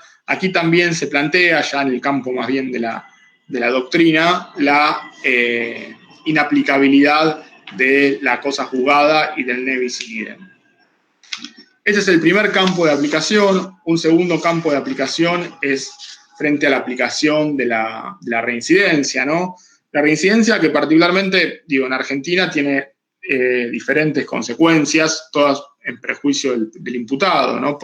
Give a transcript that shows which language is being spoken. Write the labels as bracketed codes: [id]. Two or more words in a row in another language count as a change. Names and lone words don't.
[es] Aquí también se plantea, ya en el campo más bien de la doctrina, la inaplicabilidad de la cosa juzgada y del [la] ne bis in idem. [es] Ese es el primer campo de aplicación. Un segundo campo de aplicación es frente a la aplicación de la reincidencia, ¿no? La reincidencia que particularmente, en Argentina tiene diferentes consecuencias, todas en prejuicio del imputado, ¿no?